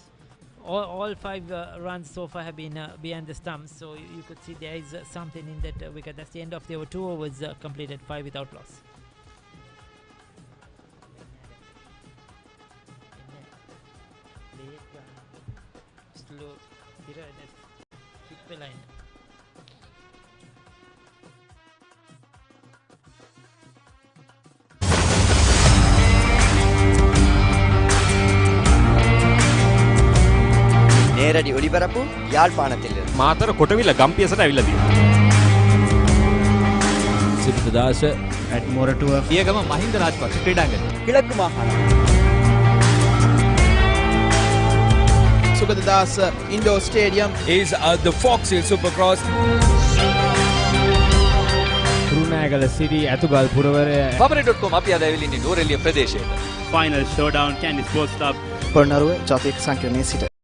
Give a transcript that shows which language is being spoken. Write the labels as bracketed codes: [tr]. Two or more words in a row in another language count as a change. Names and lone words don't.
[en] All 5 runs so far have been behind the stumps, so you could see there is something in that wicket. That's the end of the 2 overs completed, 5 without loss. Slow, line. [ta] நேரடி ஒளிபரப்பு யாழ்ப்பாணத்திலிருந்து [si] මාතර කොටවිල ගම්පියසට ඇවිල්ලා තියෙනවා. සිරිතදාස [en] at Moratua [si] පියගම මහින්ද රාජපක්ෂ ක්‍රීඩාංගණය. [ta] கிழக்கு மாகாணம் [en] Sugadadasa Indoor Stadium is the Fox Hill Supercross. [si] Galle City ඇතුගල් පුරවරය papare.com අපි අද ඇවිල්ලා ඉන්නේ නෝරෙලිය ප්‍රදේශයට. [en] final showdown Kandy Sports Club [si] පොළොන්නරුව ජාතික සංකීර්ණයේ සිට